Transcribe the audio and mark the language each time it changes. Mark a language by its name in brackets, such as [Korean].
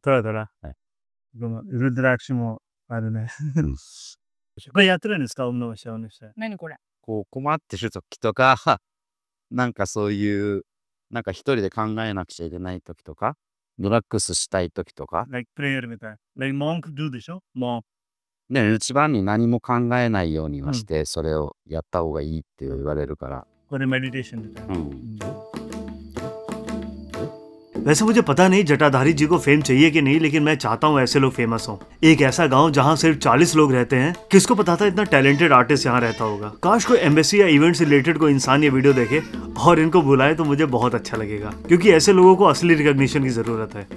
[Japanese] トラトラ。はい。このルドラクシもあるね。これやってるんですか？女の人にして。何これ？こう困ってる時とか、なんかそういう、なんか一人で考えなくちゃいけない時とか、リラックスしたい時とか、 [English] like prayer [Japanese] みたい。 [English] like monk do [Japanese] でしょ？ [English] monk。 [Japanese] ね、一番に何も考えないようにはして、それをやった方がいいって言われるから。これメディテーションみたいな。 [Hindi] वैसे मुझे पता नहीं जटाधारी जी को फेम चाहिए कि नहीं, लेकिन मैं चाहता हूँ ऐसे लोग फेमस हों। एक ऐसा गांव जहां सिर्फ 40 लोग रहते हैं, किसको पता था इतना टैलेंटेड आर्टिस्ट यहाँ रहता होगा। काश कोई एम्बेसी या इवेंट से रिलेटेड कोई इंसान ये वीडियो देखे और इनको बुलाए तो मुझे बहुत अच्छा लगेगा, क्योंकि ऐसे लोगों को असली रिकॉग्निशन की जरूरत है।